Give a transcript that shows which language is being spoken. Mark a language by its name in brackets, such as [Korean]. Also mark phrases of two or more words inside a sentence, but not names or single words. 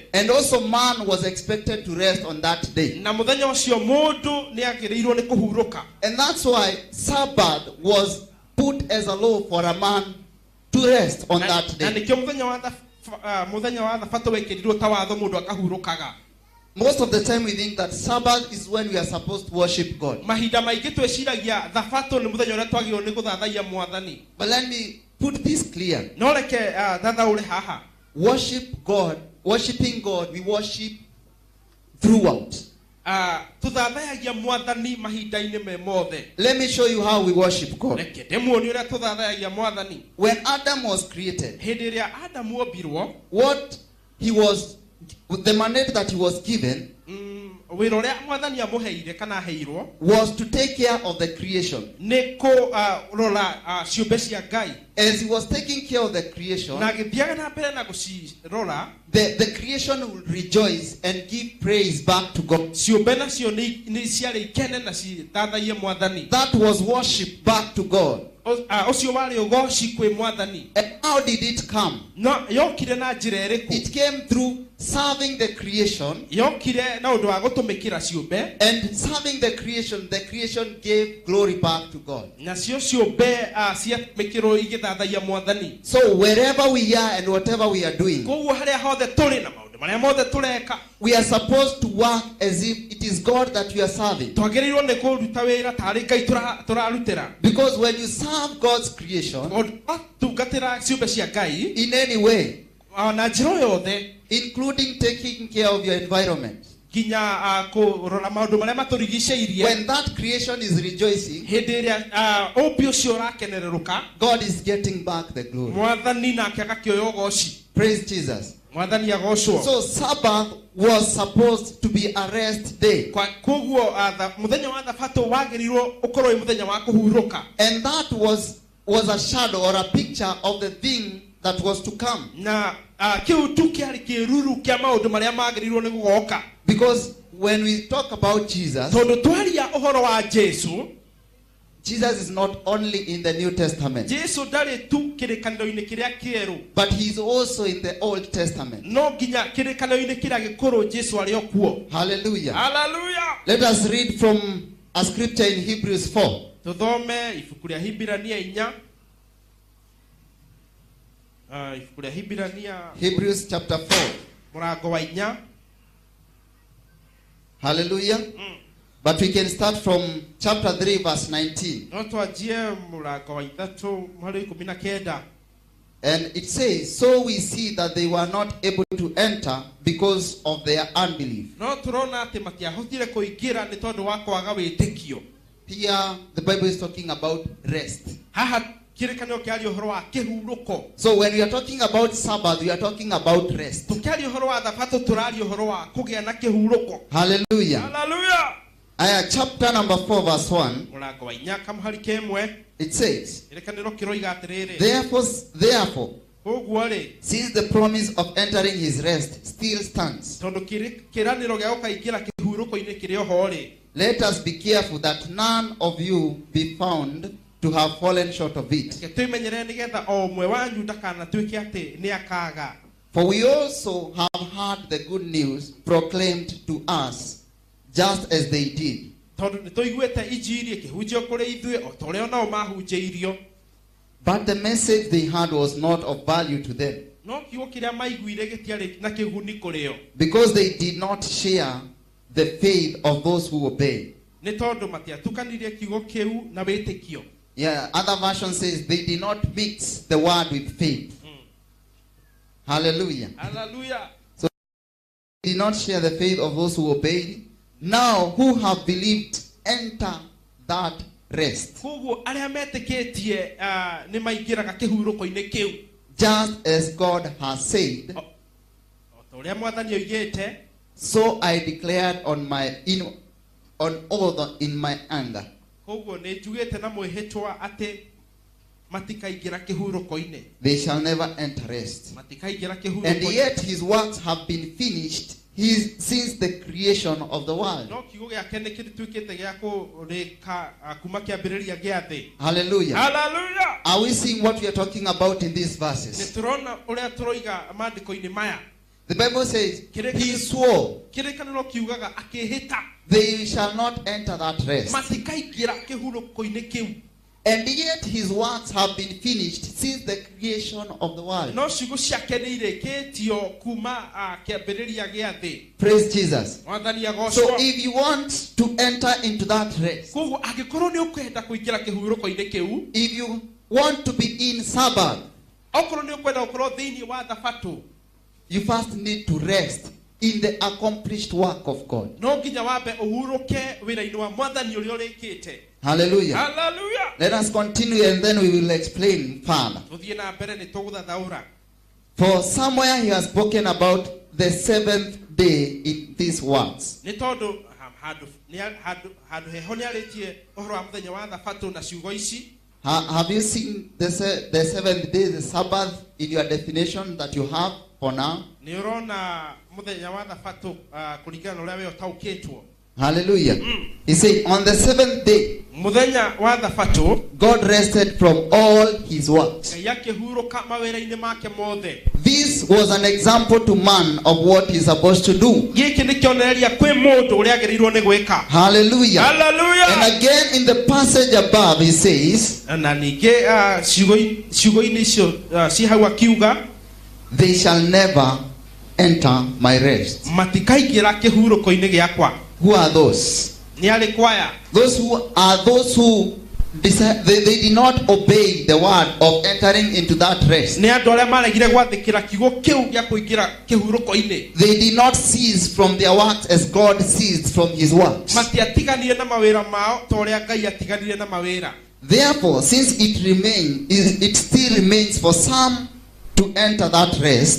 [English] And also man was expected to rest on that day. [Kikuyu] Na mũthenya ũcio mũndũ nĩ agĩrĩirwo nĩ kũhurũka. [English] And that's why Sabbath was put as a law for a man to rest on that [Kikuyu] Na [English] day. [Kikuyu] nĩkĩo mũthenya wa thabatũ wekĩrirwo ta watho mũndũ akahurũkaga. [English] Most of the time we think that Sabbath is when we are supposed to worship God. [Kikuyu] Mahinda maingĩ twĩciragia thabatũ nĩ mũthenya ũrĩa twagĩrĩirwo nĩ gũthathaiya mwathani. [English] But let me put this clear. [Kikuyu] No reke thathaũre haha. [English] Worshiping God, we worship throughout. [Kikuyu] Tũthathayagia mwathani mahinda-inĩ me mothe. [English] Let me show you how we worship God. [Kikuyu] Reke ndĩmuonie ũrĩa tũthathayagia mwathani. [English] When Adam was created, [Kikuyu] Hĩndĩ ĩrĩa Adamu ombirwo, [English] the mandate that he was given [Kikuyu] wĩra ũrĩa mwathani amũheire kana aheirwo [English] was to take care of the creation. [Kikuyu] nĩ kũrora ciũmbe cia Ngai. [English] As he was taking care of the creation, [Kikuyu] Na agĩthiaga na mbere na gũcirora, [English] the creation would rejoice and give praise back to God. [Kikuyu] ciũmbe nacio nĩ ciarĩ ikene na cithathaie mwathani. [English] That was worship back to God. [Kikuyu] Ũcio warĩ ũgooci kwĩ mwathani. [English] And how did it come? [Kikuyu] No yokire na njĩra ĩrĩkũ? [English] It came through serving the creation. [Kikuyu] Yokire na ũndũ wa gũtũmĩkĩra ciũmbe. [English] And serving the creation gave glory back to God. [Kikuyu] Nacio ciũmbe ciamĩkĩrwo igĩthathaia mwathani. [English] So wherever we are and whatever we are doing, [Kikuyu] Koguo harĩa hothe tũrĩ na maũndũ marĩa mothe tũreka, [English] we are supposed to work as if it is God that we are serving. [Kikuyu] twagĩrĩirwo nĩ kũruta wĩra tarĩ Ngai tũrarutĩra. [English] Because when you serve God's creation [Kikuyu] Tungatĩra ciũmbe cia Ngai [English] in any way, [Kikuyu] na njĩra o yothe, [English] including taking care of your environment, [Kikuyu] ginya kurora maundu maria maturigiceirie [English] when that creation is rejoicing, [Kikuyu] hindi iria umbi ucio urakenereruka [English] God is getting back the glory. [Kikuyu] mwathani nake agakioya ugoci. [English] Praise Jesus. [Kikuyu] Mwathani agocwo. [English] So Sabbath was supposed to be a rest day. [Kikuyu] Koguo muthenya wa thabato wagirirwo ukorwo muthenya wa kuhuruka. [English] And that was a shadow or a picture of the thing that was to come. [Kikuyu] Na kiu tu kiari kiruru kia maundu maria magirirwo ni gugoka. [English] Because when we talk about Jesus, [Kikuyu] tondu twaria uhoro wa Jesu, [English] Jesus is not only in the New Testament, [Kikuyu] Jesu ndari tu kirikaniro-ini kiria kieru, [English] but he is also in the Old Testament. [Kikuyu] no nginya kirikaniro-ini kiria gikuru Jesu ari okuo. [English] Hallelujah. [Kikuyu] Hallelujah. [English] Let us read from a scripture in Hebrews 4. [Kikuyu] Tuthome ibuku ria Hibirania 4. Ibuku ria Hibirania [English] Hebrews chapter 4. [Kikuyu] murango wa 4. [English] Hallelujah. But we can start from chapter 3 verse 19. [Kikuyu] No twajie murango wa 3 hari 19. [English] And it says, so we see that they were not able to enter because of their unbelief. [Kikuyu] No turona ati matiahotire kuingira ni tondu wa kwaga witikio. [English] Here the Bible is talking about rest. [Kikuyu] Haha kirikanio kiari uhoro wa kihuruko. [English] So when we are talking about Sabbath, we are talking about rest. [Kikuyu] Tukiari uhoro wa thabato turari uhoro wa kugia na kihuruko. [English] Hallelujah. [Kikuyu] Hallelujah. [English] Chapter number 4 verse 1. [Kikuyu] Murango wa 4 kama hari kemwe. [English] It says, [Kikuyu] Kirikaniro kiroiga atiriri. [English] Therefore, [Kikuyu] Koguo ri [English] since the promise of entering his rest still stands, [Kikuyu] tondu kiraniro gia gukaingira kihuruko-ini kiri oho ri, [English] let us be careful that none of you be found to have fallen short of it. [Kikuyu] tuimenyere nigetha o umwe wanyu ndakanatuike ati ni akaga. [English] For we also have heard the good news proclaimed to us, just as they did. [Kikuyu] Tondu nituiguite injiri ikihunjio kuri ithue o ta uria nao mahunjiirio. [English] But the message they had was not of value to them, [Kikuyu] No kiugo kiria maiguire gitiari na kiguni kurio, [English] because they did not share the faith of those who obey. [Kikuyu] ni tondu matiatukanirie kiugo kiu na witikio. [English] Yeah, other version says they did not mix the word with faith. Hallelujah. [Kikuyu] Hallelujah. [English] They did not share the faith of those who obeyed. Now, who have believed, enter that rest. [Kikuyu] Koguo aria metikitie ni maingiraga kihuruko-ini kiu. [English] Just as God has said, [Kikuyu] O ta uria mwathani oigite, [English] so I declared on oath in my anger. [Kikuyu] koguo ni njugite na mwihitwa ati matikaingira kihuruko-ini. [English] They shall never enter rest. [Kikuyu] Matikaingira [English] And [Kikuyu] kihuruko-ini. [English] yet his works have been finished since the creation of the world. [Kikuyu] No kiugo giake ni kirituikite gia kurika kuma kiambiriria gia thi. [English] Hallelujah. [Kikuyu] Hallelujah. [English] Are we seeing what we are talking about in these [Kikuyu] Ni [English] verses? [Kikuyu] turona uria turoiga maandiko-ini maya. [English] The Bible says, he swore, [Kikuyu] Kirikaniro kiugaga akihita [English] they shall not enter that rest. [Kikuyu] matikaingira kihuruko-ini kiu. [English] And yet his works have been finished since the creation of the world. [Kikuyu] No ciugo ciake ni irikitio kuma kiambiriria gia thi. [English] Praise Jesus. [Kikuyu] Mwathani [English] So [Kikuyu] agocwo. [English] if you want to enter into that rest, [Kikuyu] Koguo angikorwo ni ukwenda kuingira kihuruko-ini kiu, [English] if you want to be in Sabbath, [Kikuyu] okorwo ni ukwenda gukorwo thiini wa thabato, [English] you first need to rest in the accomplished work of God. [Kikuyu] no nginya wambe uhuruke wira-ini wa mwathani uria urikite. [English] Hallelujah. [Kikuyu] Hallelujah. [English] Let us continue and then we will explain further. [Kikuyu] Tuthie na mbere ni tuguthathaura. [English] For somewhere he has spoken about the seventh day in these words. [Kikuyu] Ni tondu handu heho ni aritie uhoro wa muthenya wa thabato na ciugo ici. [English] Have you seen the seventh day, the Sabbath, in your definition that you have for now? [Kikuyu] Ni urona muthenya wa thabato kuringana na uria we utaukitwo. [English] Hallelujah. He said, on the seventh day, [Kikuyu] Muthenya wa thabato [English] God rested from all his works. [Kikuyu] Ngai akihuruka mawira-ini make mothe. [English] This was an example to man of what he's supposed to do. [Kikuyu] Giki ni kionereria kwi mundu uria agirirwo ni gwika. [English] Hallelujah. [Kikuyu] Hallelujah. [English] And again in the passage above he says, [Kikuyu] Na ningi ciugo-ini icio ci hau akiuga [English] they shall never enter my rest. [Kikuyu] matikaingira kihuruko-ini giakwa. [English] Who are those? [Kikuyu] Ni ari kwaya. [English] Those who they did not obey the word of entering into that rest. [Kikuyu] nĩ andũ arĩa maregire gwathĩkĩra kiugo kĩu gĩa kũingĩra kĩhurũko-inĩ. [English] They did not cease from their works as God ceased from his works. [Kikuyu] Matiatiganire na mawĩra mao ta ũrĩa Ngai atiganire na mawĩra. [English] Therefore, since it still remains for some to enter that rest,